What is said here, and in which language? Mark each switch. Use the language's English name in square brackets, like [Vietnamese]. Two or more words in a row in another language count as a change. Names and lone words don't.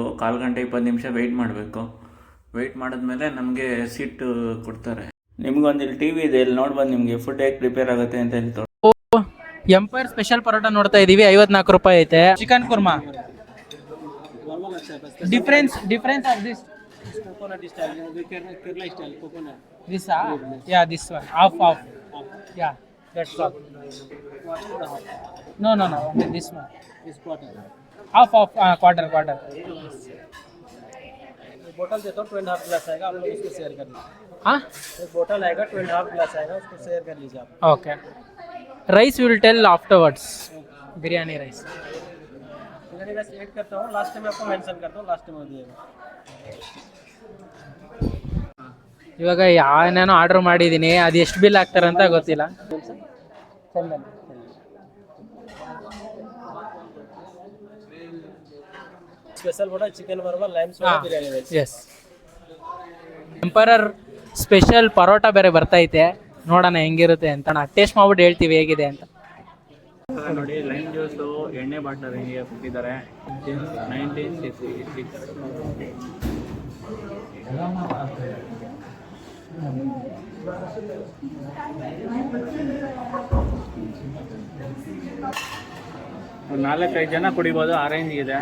[Kannada] 1/4 ಗಂಟೆ 20 ನಿಮಿಷ ವೆಯ್ಟ್ ಮಾಡಬೇಕು. ವೆಯ್ಟ್ ಮಾಡಿದ್ಮೇಲೆ ನಮಗೆ ಸೀಟ್ ಕೊಡ್ತಾರೆ. ನಿಮ್ಗೊಂದು ಇಲ್ಲಿ ಟಿ ವಿ ಇದೆ, ಇಲ್ಲಿ ನೋಡ್ಬಂದು ನಿಮಗೆ ಫುಡ್ ಹೇಗೆ ಪ್ರಿಪೇರ್ ಆಗುತ್ತೆ ಅಂತ ಹೇಳ್ತಾರೆ. ಎಂಪೈರ್ ಸ್ಪೆಷಲ್ ಪರೋಟ ನೋಡ್ತಾ ಇದೀವಿ, 54 ರೂಪಾಯಿ ಐತೆ. [English] chicken kurma, difference of this coconut style, Kerala style coconut. this yeah, this one half yeah, that's all. No only this one, This quarter. half quarter. [Hindi] बोतल देता हूँ 2.5 गिलास आएगा, आप लोग उसको शेयर कर लीजिए. हाँ, एक बोतल आएगा 2.5 गिलास आएगा, उसको शेयर कर लीजिए आप. [English] okay. Rice will tell afterwards. biryani rice [Hindi] बिरयानी राइस ऐड करता हूँ, लास्ट में आपको मेंशन करता हूँ, लास्ट में दिएगा. [Kannada] ಇವಾಗ ಏನೇನೋ ಆರ್ಡರ್ ಮಾಡಿದ್ದೀನಿ, ಅದು ಎಷ್ಟು ಬಿಲ್ ಆಗ್ತಾರಂತ ಗೊತ್ತಿಲ್ಲ. [Hindi] स्पेशल बोला [English] chicken burger, lime soda, biryani rice. [Kannada] ಎಸ್, ಎಂಪರರ್ ಸ್ಪೆಷಲ್ ಪರೋಟ ಬೇರೆ ಬರ್ತೈತೆ, ನೋಡೋಣ ಹೆಂಗಿರುತ್ತೆ ಅಂತ. ಟೇಸ್ಟ್ ಮಾಡ್ಬಿಟ್ಟು ಹೇಳ್ತೀವಿ ಹೇಗಿದೆ ಅಂತ. ನೋಡಿ, ಲೈಮ್ ಜ್ಯೂಸು ಎಣ್ಣೆ ಬಾಟ್ಲರ್ ಹಿಂಗೆ ಕೊಟ್ಟಿದ್ದಾರೆ. 1966. ಒಂದು 4-5 ಜನ ಕುಡಿಬೋದು, ಆರೆಂಜ್ ಇದೆ.